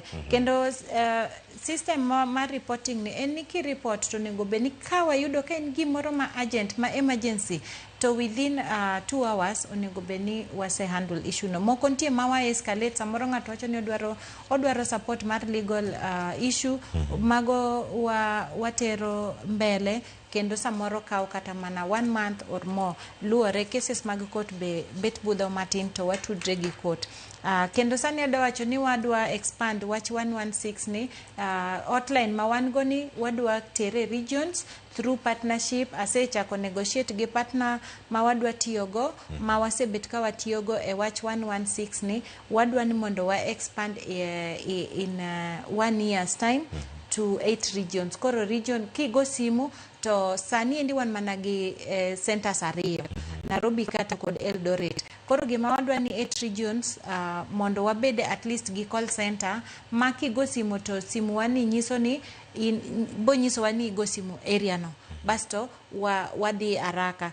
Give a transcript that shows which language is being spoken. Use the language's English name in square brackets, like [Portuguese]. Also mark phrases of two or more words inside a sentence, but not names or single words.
[Luo (Kenya and Tanzania)] Kendo system mar reporting ni en ni ki report to nego be ni ka wayudo ka en gimoro ma urgent ma emergency to [English] within 2 hours [Luo (Kenya and Tanzania)] onego be ni wase [English] handle issue [Luo (Kenya and Tanzania)] no. Moko nitie ma wa escalate, samoro ng'ato wacho ni odwaro support mar [English] legal issue [Luo (Kenya and Tanzania)] mago watero mbele kendo samoro kawo kata mana [English] 1 month or more [Luo (Kenya and Tanzania)] luore cases mag court be bet budho matin to watudre gi court. Kendo sani wacho ni wadwa expand wach 116 ni hotline ma wan go ni wadwa tere regions [English] through partnership. [Luo (Kenya and Tanzania)] Asechako negotiate gi partner ma wadwa tiyogo ma wasebet ka watiyogo e wach 116 ni wadwa ni mondo wa [English] expand in 1 year's time to 8 regions. [Luo (Kenya and Tanzania)] Koro region kigo simu to sani endi wan managi centers ariyo, Nairobi kata kod Eldoret. Koro gima wadwa ni 8 regions mondo wabede [English] at least [Luo (Kenya and Tanzania)] gi [English] call center [Luo (Kenya and Tanzania)] ma kigo simu to simu wani nyiso ni bo nyiso wani go simu area no basto wadhi haraka.